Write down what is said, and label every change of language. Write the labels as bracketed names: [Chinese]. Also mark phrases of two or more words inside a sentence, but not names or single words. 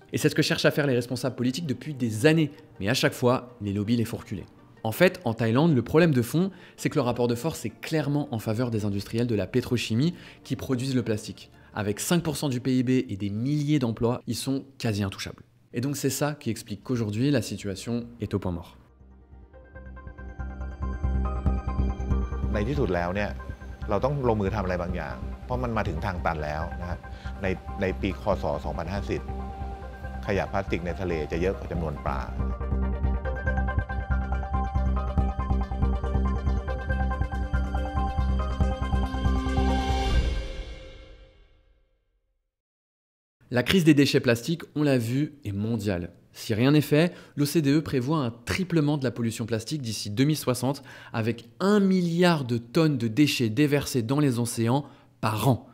[French] Et c'est ce que cherchent à faire les responsables politiques depuis des années, mais à chaque fois, les lobbies les font reculer. En fait, en Thaïlande, le problème de fond, c'est que le rapport de force est clairement en faveur des industriels de la pétrochimie qui produisent le plastique. Avec 5% du PIB et des milliers d'emplois, ils sont quasi intouchables. Et donc c'est ça qui explique qu'aujourd'hui, la situation est au point mort. [Thai] ในที่สุดแล้วเนี่ยเราต้องลงมือทำอะไรบางอย่างเพราะมันมาถึงทางตันแล้วนะครับในปีคศ 2050 ขยะพลาสติกในทะเลจะเยอะกว่าจำนวนปลา [French] La crise des déchets plastiques, on l'a vu, est mondiale. Si rien n'est fait, l'OCDE prévoit un triplement de la pollution plastique d'ici 2060 avec 1 milliard de tonnes de déchets déversés dans les océans par an.